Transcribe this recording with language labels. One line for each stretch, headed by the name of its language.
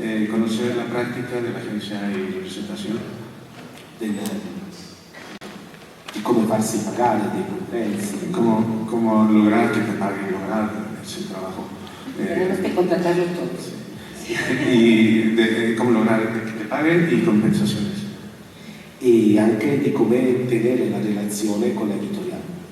Spanish: conocer la práctica de la agencia y representación,
Italian: di come farsi pagare dei compensi,
Spanish: cómo lograr que te paguen, lograr ese trabajo. Tenemos que contratarlos todos. Y cómo lograr que te paguen y compensaciones.
Italian: E anche di come tenere la relazione con l'editoriale.